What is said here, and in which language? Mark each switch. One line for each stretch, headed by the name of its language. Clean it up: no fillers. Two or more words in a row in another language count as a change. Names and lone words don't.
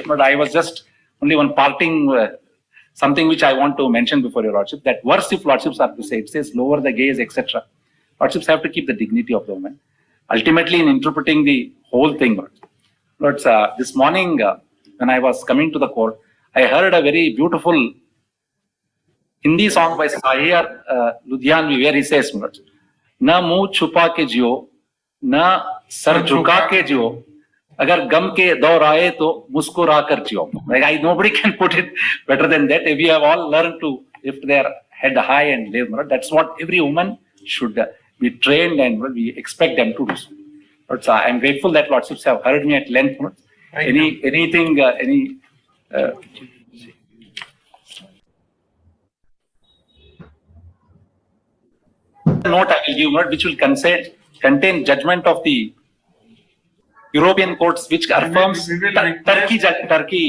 English: But I was just only one parting something which I want to mention before your lordship, that worse if lordships are to say, it says lower the gaze, etc. Lordships have to keep the dignity of the woman. Ultimately, in interpreting the whole thing, Lords, this morning when I was coming to the court, I heard a very beautiful Hindi song by Sahir Ludhianvi, where he says,
Hindi: ना मुँह छुपा के जियो, ना सर झुका के जियो, अगर ग़म के दौर आए तो मुस्कुरा कर जियो.
English: Like nobody can put it better than that. We have all learned to lift their head high and live. That's what every woman should be trained, and we expect them to do so. But I am grateful that lordships have heard me at length. Anything note I will give, which will contain judgment of the European courts, which affirms Turkey.